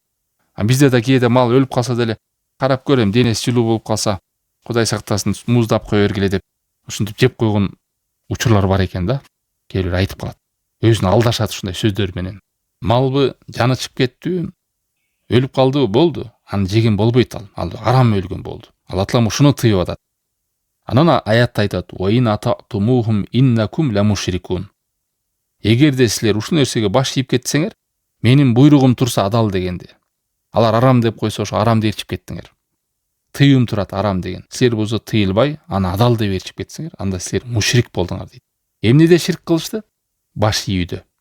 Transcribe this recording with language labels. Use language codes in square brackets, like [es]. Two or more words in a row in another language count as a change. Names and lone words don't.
[ky] Бизде да кээде мал өлүп калса деле карап көрөм, денеси жылуу болуп калса, Кудай сактасын, муздап кое бергиле деп ушинтип жеп койгон учурлар бар экен да. Кээ бир айтып калат. Өзүн алдашат ушундай сөздөр менен. Малбы жаны чыгып кеттү, өлүп калды, болду. Аны жеген болбойт ал. Ал арам өлгөн болду. Алла Таалам ушуну тыйып атат. Анан аятта айтат: [ar] "وإن أطعتموهم إنكم لمشركون." [ky] Эгерде силер ушул нерсеге баш ийип кетсеңер, менин буйругум турса адал дегенде. Алар арам деп койсо, ошо арам деп эрчип кеттиңер. Тыйым турат арам деген. Силер болсо тыйылбай, аны адал деп эрчип кетсеңер, анда силер мушрик болдуңар дейт. Эмнеде ширк кылышты? Баш ийүүдө.